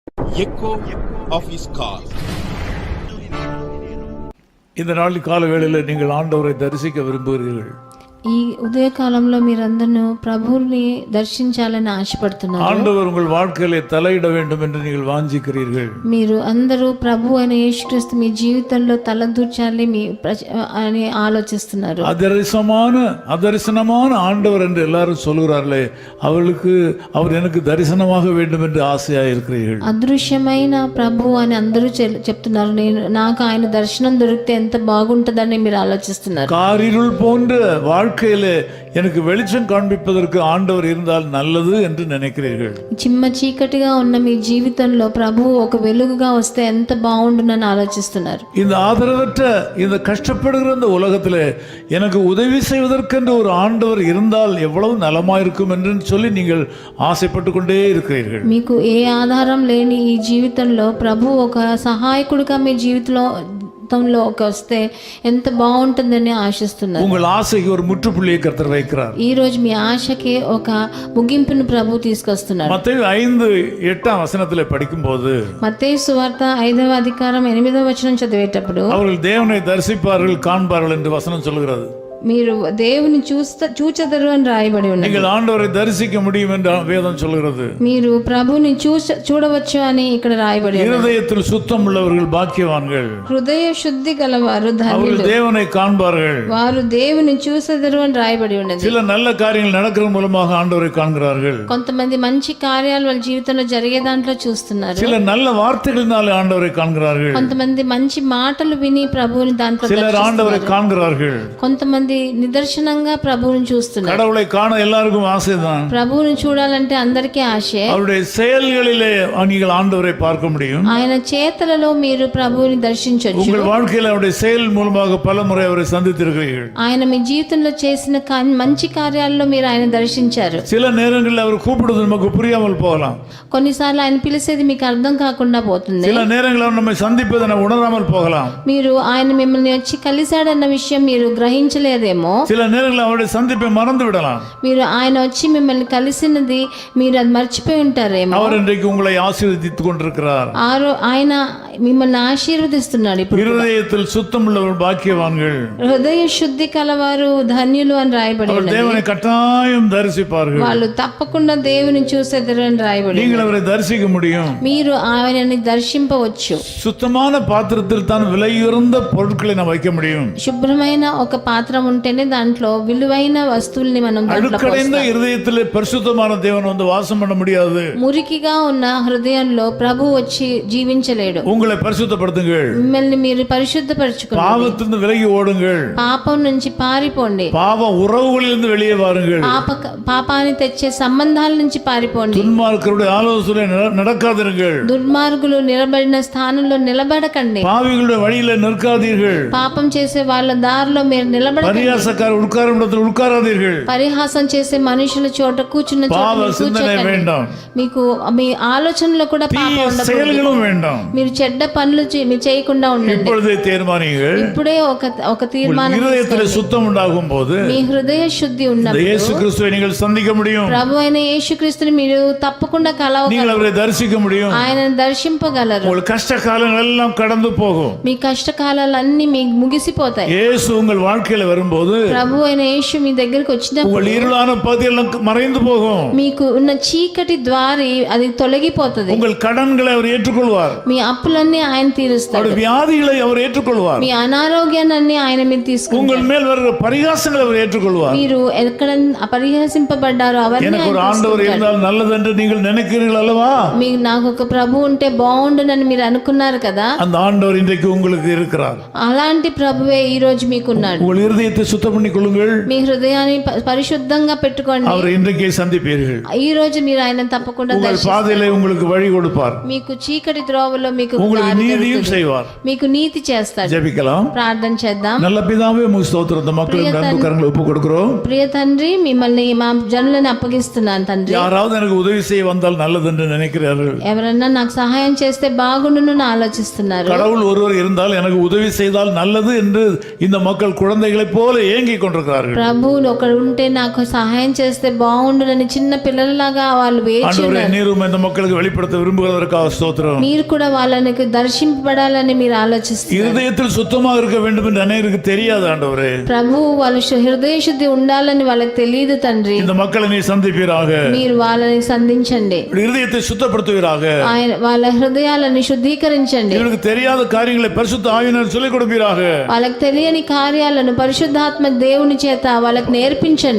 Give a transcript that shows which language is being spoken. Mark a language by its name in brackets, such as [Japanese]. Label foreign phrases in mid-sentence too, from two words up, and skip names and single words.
[English] echo of his call. [Tamil] இந்த நாளில் கால வேளையில் நீங்கள் ஆண்டவரை தரிசிக்க விரும்புகிறீர்கள். [Telugu] ఈ ఉదయకాలంలో మీరందరూ ప్రభువుని దర్శించాలని ఆశపడుతున్నారు. [Tamil] ஆண்டவர் உங்கள் வாழ்க்கையிலே தலையிட வேண்டும் என்று நீங்கள் வாஞ்சிக்கிறீர்கள். [Telugu] మీరు అందరూ ప్రభు అయిన యేసుక్రీస్తు మీ జీవితంలో అని ఆలోచిస్తున్నారు. [Tamil] அதரிசனமான ஆண்டவர் என்று எல்லாரும் சொல்கிறார்களே, அவர் எனக்கு தரிசனமாக வேண்டும் என்று ஆசையாக இருக்கிறீர்கள். [Telugu] అదృశ్యమైన ప్రభు అని అందరూ చెప్తున్నారు. నాకు ఆయన దర్శనం దొరికితే ఎంత బాగుంటుందని మీరు ఆలోచిస్తున్నారు. [Tamil] காரிருள் போன்ற வாழ்க்கையிலே எனக்கு வெளிச்சம் காண்பிப்பதற்கு ஆண்டவர் இருந்தால் நல்லது என்று நினைக்கிறீர்கள். [Telugu] చిమ్మ చీకటిగా ఉన్న మీ జీవితంలో ప్రభు ఒక వెలుగుగా వస్తే ఎంత బాగుండునని ఆలోచిస్తున్నారు. [Tamil] இந்த ஆதரவற்ற இந்த கஷ்டப்படுகிற இந்த உலகத்திலே எனக்கு உதவி செய்வதற்கென்று ஒரு ஆண்டவர் இருந்தால் எவ்வளவு நலமாயிருக்கும் என்று சொல்லி நீங்கள் ஆசைப்பட்டு கொண்டே இருக்கிறீர்கள். [Telugu] మీకు ఏ ఆధారం లేని ఈ జీవితంలో ప్రభు ఒక సహాయకుడిగా మీ జీవితంలో వస్తే ఎంత బాగుంటుందని ఆశిస్తున్నారు. [Tamil] உங்கள் ஆசைக்கு ஒரு முற்றுப்புள்ளியை கர்த்தர் வைக்கிறார். [Telugu] ఈ రోజు మీ ఆశకి ఒక ముగింపును ప్రభు తీసుకొస్తున్నారు. [Tamil] மத்தேயு 5:8 படிக்கும்போது [Telugu] మత్తయి సువార్త 5వ అధ్యాయం 8వ వచనం చదివేటప్పుడు [Tamil] அவர்கள் தேவனை தரிசிப்பார்கள் காண்பார்கள் என்று வசனம் சொல்கிறது. [Telugu] మీరు దేవుని చూచెదరు అని రాయబడి ఉన్నది. [Tamil] நீங்கள் ஆண்டவரை தரிசிக்க முடியும் என்று வேதம் சொல்கிறது. [Telugu] మీరు ప్రభుని చూడవచ్చు అని ఇక్కడ రాయబడి ఉన్నది. [Tamil] இருதயத்தில் சுத்தம் உள்ளவர்கள் பாக்கியவான்கள். [Telugu] హృదయ శుద్ధి గలవారు ధన్యులు. [Tamil] அவர்கள் தேவனை காண்பார்கள். [Telugu] వారు దేవుని చూచెదరు అని రాయబడి ఉన్నది. [Tamil] சில நல்ல காரியங்கள் நடக்கிற மூலமாக ஆண்டவரை காண்கிறார்கள். [Telugu] కొంతమంది మంచి కార్యాలు వాళ్ళ జీవితంలో జరిగే దాంట్లో చూస్తున్నారు. [Tamil] சில நல்ல வார்த்தைகளினாலே ஆண்டவரை காண்கிறார்கள். [Telugu] కొంతమంది మంచి మాటలు విని ప్రభువుని దాంట్లో [Tamil] சிலர் ஆண்டவரை காண்கிறார்கள். [Telugu] కొంతమంది నిదర్శనంగా ప్రభువుని చూస్తున్నారు. [Tamil] கடவுளை காண எல்லாருக்கும் ஆசைதான். [Telugu] ప్రభువుని చూడాలంటే అందరికీ ఆశే. [Tamil] அவருடைய செயல்களிலே நீங்கள் ஆண்டவரை பார்க்க முடியும். [Telugu] ఆయన చేతలలో మీరు ప్రభువుని దర్శించొచ్చు. [Tamil] உங்கள் வாழ்க்கையில் அவருடைய செயல் மூலமாக பலமுறை அவரை சந்தித்திருக்கிறீர்கள். [Telugu] ఆయన మీ జీవితంలో చేసిన మంచి కార్యాల్లో మీరు ఆయన దర్శించారు. [Tamil] சில நேரங்களில் அவர் கூப்பிடுவது நமக்கு புரியாமல் போகலாம். [Telugu] కొన్నిసార్లు ఆయన పిలిచేది మీకు అర్థం కాకుండా పోతుంది. [Tamil] சில நேரங்களில் அவர் நம்மை சந்திப்பதை நாம் உணராமல் போகலாம். [Telugu] మీరు ఆయన మిమ్మల్ని వచ్చి కలిశాడన్న విషయం మీరు గ్రహించలేదేమో. [Tamil] சில நேரங்களில் அவருடைய சந்திப்பை மறந்து விடலாம். [Telugu] మీరు ఆయన వచ్చి మిమ్మల్ని కలిసినది మీరు అది మర్చిపోయి ఉంటారేమో. [Tamil] அவர் இன்றைக்கு உங்களை ஆசீర్వదిத்துக் கொண்டிருக்கிறார். [Telugu] ఆయన మిమ్మల్ని ఆశీర్వదిస్తున్నాడు. ఇప్పుడు [Tamil] இருதயத்தில் சுத்தம் உள்ளவர் பாக்கியவான்கள். [Telugu] హృదయ శుద్ధి కలవారు ధన్యులు అని రాయబడి ఉన్నది. [Tamil] தேவனை கட்டாயம் தரிசிப்பார்கள். [Telugu] వాళ్ళు తప్పకుండా దేవుని చూసేదరు అని రాయబడి. [Tamil] நீங்கள் அவரை தரிசிக்க முடியும். [Telugu] మీరు ఆయనని దర్శింపవచ్చు. [Tamil] சுத்தமான பாத்திரத்தில் தான் விலையுயர்ந்த பொருட்களை நாம் வைக்க முடியும். [Telugu] శుభ్రమైన ఒక పాత్ర ఉంటేనే దాంట్లో విలువైన వస్తువుల్ని మనం [Tamil] అழுக்கடைந்த இருதயத்திலே பரிசுத்தமான தேவன் வந்து வாசம் பண்ண முடியாது. [Telugu] మురికిగా ఉన్న హృదయంలో ప్రభు వచ్చి జీవించలేడు. [Tamil] உங்களை பரிசுத்தப்படுத்துங்கள். [Telugu] మిమ్మల్ని మీరు పరిశుద్ధపరచుకోండి. [Tamil] பாவத்திலிருந்து விலகி ஓடுங்கள். [Telugu] పాపం నుంచి పారిపోండి. [Tamil] பாவ உறவுகளிலிருந்து வெளியே வாருங்கள். [Telugu] పాపాన్ని తెచ్చే సంబంధాల నుంచి పారిపోండి. [Tamil] துன்மார்க்கருடைய ஆலோசனை நடக்காதிருங்கள். [Telugu] దుర్మార్గులు నిలబడిన స్థానంలో నిలబడకండి. [Tamil] பாவிகளுடைய வழியில நிற்காதீர்கள். [Telugu] పాపం చేసే వాళ్ళ దారిలో మీరు నిలబడకండి. [Tamil] பரியாசக்காரர் உட்காரும் இடத்தில் உட்காராதீர்கள். [Telugu] పరిహాసం చేసే మనుషుల చోట కూర్చున్న చోట కూర్చోకండి. మీకు మీ ఆలోచనలో కూడా పాపం ఉండకూడదు. మీరు చెడ్డ పనులు మీరు చేయకుండా ఉండండి. [Tamil] இப்பொழுதே தீர்மானியுங்கள். [Telugu] ఇప్పుడే ఒక తీర్మానం [Tamil] இருதயத்தில் சுத்தம் உண்டாகும் போது [Telugu] మీ హృదయ శుద్ధి ఉన్నప్పుడు [Tamil] இயேசு கிறிஸ்துவை நீங்கள் சந்திக்க முடியும். [Telugu] ప్రభు అయిన యేసుక్రీస్తుని మీరు తప్పకుండా కలవగలరు. [Tamil] நீங்கள் அவரை தரிசிக்க முடியும். [Telugu] ఆయనను దర్శింపగలరు. [Tamil] உங்கள் கஷ்ட காலங்கள் எல்லாம் கடந்து போகும். [Telugu] మీ కష్టకాలాలన్నీ మీకు ముగిసిపోతాయి. [Tamil] இயேசு உங்கள் வாழ்க்கையில வரும்போது [Telugu] ప్రభు అయిన యేసు మీ దగ్గరికి వచ్చినప్పుడు [Tamil] உங்கள் இருளான பகுதியெல்லாம் மறைந்து போகும். [Telugu] మీకు ఉన్న చీకటి ద్వారి అది తొలగిపోతది. [Tamil] உங்கள் கடன்களை அவர் ஏற்றுக்கொள்வார். [Telugu] మీ అప్పులన్నీ ఆయన తీరుస్తాడు. [Tamil] வியாதிகளை அவர் ஏற்றுக்கொள்வார். [Telugu] మీ అనారోగ్యాన్ని ఆయన మీద తీసుకుంటాడు. [Tamil] உங்கள் மேல் வருகிற பரிகாசங்களை அவர் ஏற்றுக்கொள்வார். [Telugu] మీరు ఎక్కడ పరిహసింపబడ్డారో అవన్నీ [Tamil] எனக்கு ஒரு ஆண்டவர் இருந்தால் நல்லது என்று நீங்கள் நினைக்கிறீர்கள் அல்லவா? [Telugu] మీకు నాకు ఒక ప్రభు ఉంటే బాగుండునని మీరు అనుకున్నారు కదా. [Tamil] அந்த ஆண்டவர் இன்றைக்கு உங்களுக்கு இருக்கிறார். [Telugu] అలాంటి ప్రభువే ఈ రోజు మీకున్నాడు. [Tamil] உங்கள் இருதயத்தை சுத்தம் பண்ணிக் கொள்ளுங்கள். [Telugu] మీ హృదయాన్ని పరిశుద్ధంగా పెట్టుకోండి. [Tamil] அவர் இன்றைக்கே சந்திப்பீர்கள். [Telugu] ఈ రోజు మీరు ఆయన తప్పకుండా [Tamil] உங்கள் பாதையிலே உங்களுக்கு வழி கொடுப்பார். [Telugu] మీకు చీకటి త్రోవలో మీకు [Tamil] உங்களுக்கு [Telugu] దారి [Tamil] நீதியும் [Telugu] దొరుకుతుంది. [Tamil] செய்வார். [Telugu] మీకు నీతి చేస్తాడు. [Tamil] ஜெபிக்கலாம். [Telugu] ప్రార్థన చేద్దాం. [Tamil] நல்ல பிதாவே உமக்கு ஸ்தோத்திரம். இந்த மக்களை அன்பு கரங்களை ஒப்பு கொடுக்கிறோம். [Telugu] ప్రియ తండ్రి, మిమ్మల్ని మా జనులను అప్పగిస్తున్నాను తండ్రి. [Tamil] யாராவது எனக்கு உதவி செய்ய வந்தால் நல்லது என்று நினைக்கிறார்கள். [Telugu] ఎవరన్నా నాకు సహాయం చేస్తే బాగుండును ఆలోచిస్తున్నారు. [Tamil] கடவுள் ஒருவர் இருந்தால் எனக்கு உதவி செய்தால் நல்லது என்று இந்த மக்கள் குழந்தைகளைப் போல ஏங்கிக் கொண்டிருக்கிறார்கள். [Telugu] ప్రభువు ఒకడు ఉంటే నాకు సహాయం చేస్తే బాగుండునని చిన్న పిల్లలలాగా వాళ్ళు వేచి [Tamil] ஆண்டவரே, நீரும் இந்த மக்களுக்கு வெளிப்படுத்த விரும்புகிறதற்காக ஸ்தோத்திரம். [Telugu] మీరు కూడా వాళ్ళకి దర్శింపబడాలని మీరు ఆలోచిస్తున్నారు. [Tamil] இருதயத்தில் சுத்தமாக இருக்க வேண்டும் என்று அநேகருக்கு தெரியாது ஆண்டவரே. [Telugu] ప్రభువు వాళ్ళ హృదయ శుద్ధి ఉండాలని వాళ్ళకి తెలియదు తండ్రి. [Tamil] இந்த மக்களை நீ சந்திப்பீராக. [Telugu] మీరు వాళ్ళని సంధించండి. [Tamil] இருதயத்தை சுத்தப்படுத்துவீராக. [Telugu] ఆయన వాళ్ళ హృదయాలను శుద్ధీకరించండి. [Tamil] இவருக்கு தெரியாத காரியங்களை பரிசுத்த ஆவியானவர் சொல்லிக் கொடுப்பீராக. [Telugu] వాళ్ళకి తెలియని కార్యాలను పరిశుద్ధాత్మ దేవుని చేత వాళ్ళకి నేర్పించండి.